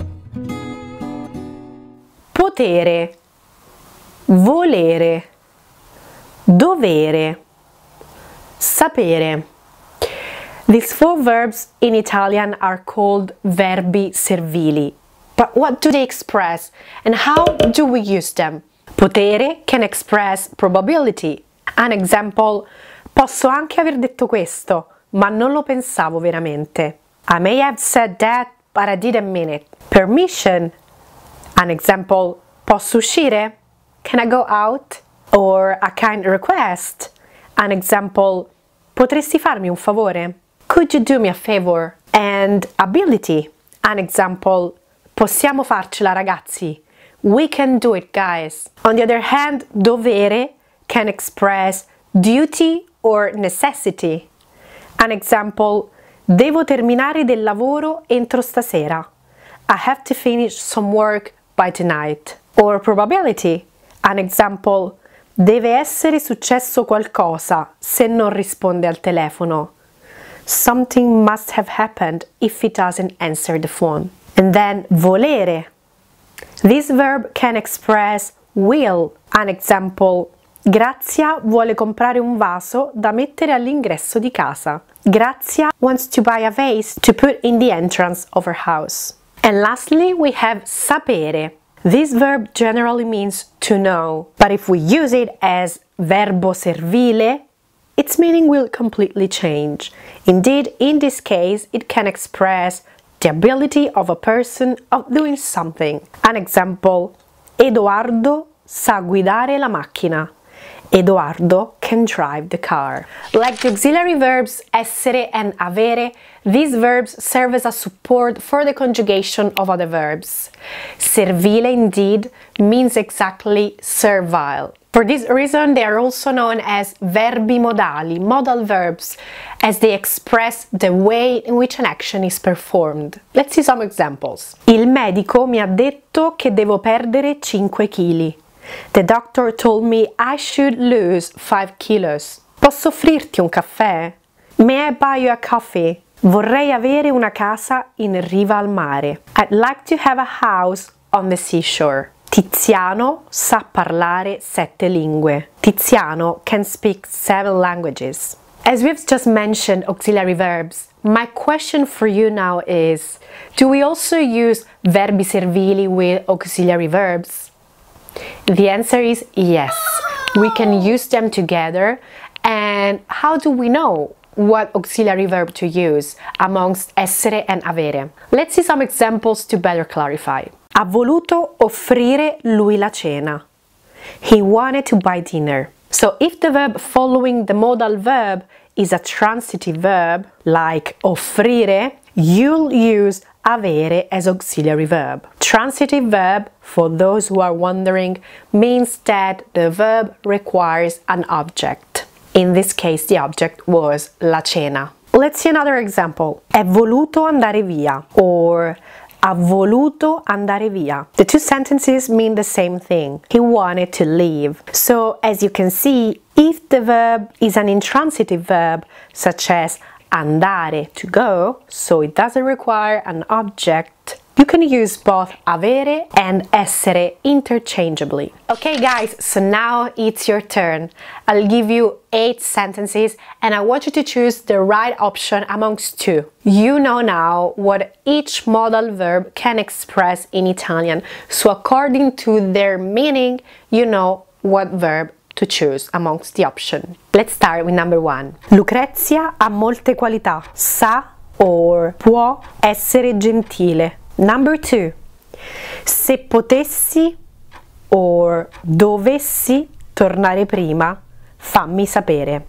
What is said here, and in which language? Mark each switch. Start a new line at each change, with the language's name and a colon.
Italian: Potere, volere, dovere, sapere.
English: These four verbs in Italian are called verbi servili. But what do they express and how do we use them? Potere can express probability. An example,
Italian: posso anche aver detto questo, ma non lo pensavo veramente.
English: I may have said that, but I didn't mean it. Permission. An example,
Italian: posso uscire?
English: Can I go out? Or a kind request. An example,
Italian: potresti farmi un favore?
English: Could you do me a favor? And ability. An example,
Italian: possiamo farcela ragazzi?
English: We can do it guys. On the other hand, dovere can express duty or necessity. An example,
Italian: devo terminare del lavoro entro stasera.
English: I have to finish some work by tonight. Or probability. An example,
Italian: deve essere successo qualcosa se non risponde al telefono.
English: Something must have happened if he doesn't answer the phone. And then volere. This verb can express will. An example,
Italian: Grazia vuole comprare un vaso da mettere all'ingresso di casa.
English: Grazia wants to buy a vase to put in the entrance of her house. And lastly, we have sapere. This verb generally means to know, but if we use it as verbo servile, its meaning will completely change. Indeed, in this case, it can express the ability of a person of doing something. An example,
Italian: Edoardo sa guidare la macchina.
English: Edoardo can drive the car. Like the auxiliary verbs essere and avere, these verbs serve as a support for the conjugation of other verbs. Servile indeed means exactly servile. For this reason, they are also known as verbi modali, modal verbs, as they express the way in which an action is performed. Let's see some examples.
Italian: Il medico mi ha detto che devo perdere 5 kg.
English: The doctor told me I should lose 5 kilos.
Italian: Posso offrirti un caffè?
English: May I buy you a coffee?
Italian: Vorrei avere una casa in riva al mare.
English: I'd like to have a house on the seashore.
Italian: Tiziano sa parlare 7 lingue.
English: Tiziano can speak 7 languages. As we've just mentioned auxiliary verbs, my question for you now is, do we also use verbi servili with auxiliary verbs? The answer is yes, we can use them together. And how do we know what auxiliary verb to use amongst essere and avere? Let's see some examples to better clarify.
Italian: Ha voluto offrire lui la cena.
English: He wanted to buy dinner. So if the verb following the modal verb is a transitive verb, like offrire, you'll use avere as auxiliary verb. Transitive verb, for those who are wondering, means that the verb requires an object. In this case, the object was la cena. Let's see another example.
Italian: È voluto andare via, or ha voluto andare via.
English: The two sentences mean the same thing. He wanted to leave. So, as you can see, if the verb is an intransitive verb, such as andare, to go, so it doesn't require an object, you can use both avere and essere interchangeably. Okay guys, so now it's your turn. I'll give you 8 sentences and I want you to choose the right option amongst 2. You know now what each modal verb can express in Italian, so according to their meaning, you know what verb to choose amongst the option. Let's start with number 1.
Italian: Lucrezia ha molte qualità. Sa
English: or
Italian: può essere gentile.
English: Number 2.
Italian: Se potessi
English: or
Italian: dovessi tornare prima, fammi sapere.